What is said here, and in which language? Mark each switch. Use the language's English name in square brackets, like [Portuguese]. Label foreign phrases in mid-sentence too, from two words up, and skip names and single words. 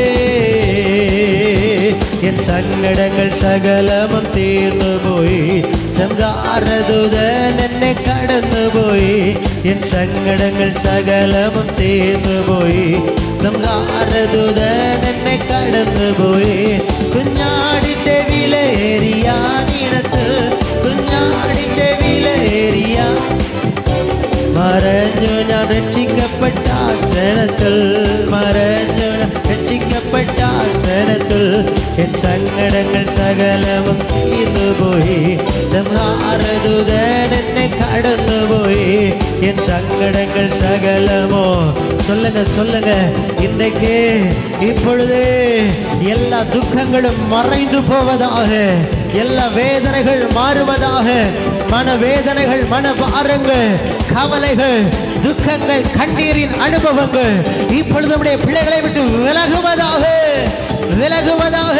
[Tamil] என் சங்கடங்கள் சகலமும் தீர்ந்து போய் சங்காரதுதன் என்னை கடந்து போய். என் சங்கடங்கள் சகலமும் தீர்ந்து போய் சங்காரதுதன் என்னை கடந்து போய். [Malayalam] കുഞ്ഞാടിന്റെ വിലയേറിയാനിടത്ത്, കുഞ്ഞാടിന്റെ വിലയേറിയ മറഞ്ഞു ഞാൻ രക്ഷിക്കപ്പെട്ട ആസനത്തിൽ. മറഞ്ഞു ഞാൻ രക്ഷിക്കപ്പെട്ട ആസനത്തിൽ. എൻ സങ്കടങ്ങൾ സകലവും തീർന്നുപോയി സംഹാരദൂതൻ എന്നെ കടന്നുപോയി. എൻ സങ്കടങ്ങൾ സകലമോ [Tamil] சொல்லுங்க சொல்லுங்க. இன்றைக்கு இப்பொழுதே எல்லா துக்கங்களும் மறைந்து போவதாக, எல்லா வேதனைகள் மாறுவதாக. மனவேதனைகள், மனபாரங்கள், கவலைகள், துக்கங்கள், கண்ணீரின் அனுபவங்கள் இப்பொழுது நம்முடைய பிள்ளைகளை விட்டு விலகுவதாக, விலகுவதாக.